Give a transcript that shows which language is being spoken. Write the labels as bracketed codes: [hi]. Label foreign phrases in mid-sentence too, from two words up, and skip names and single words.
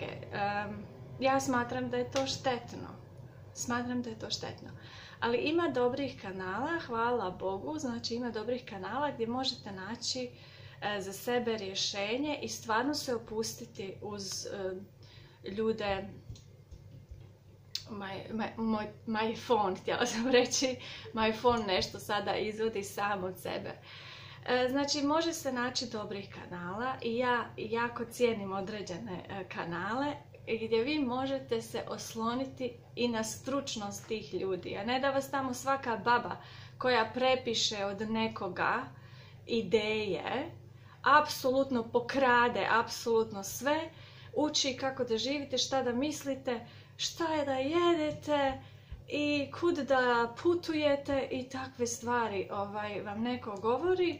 [bs] Ja smatram da je to štetno. Ali ima dobrih kanala, hvala Bogu, znači ima dobrih kanala gdje možete naći za sebe rješenje i stvarno se opustiti uz ljude. [en] My phone, [bs] htjela sam reći, [en] my phone [bs] nešto sada izvodi sam od sebe. Znači, može se naći dobrih kanala i ja jako cijenim određene kanale gdje vi možete se osloniti i na stručnost tih ljudi, a ne da vas tamo svaka baba koja prepiše od nekoga ideje, apsolutno pokrade, apsolutno sve, uči kako da živite, šta da mislite, šta je da jedete i kud da putujete i takve stvari vam neko govori.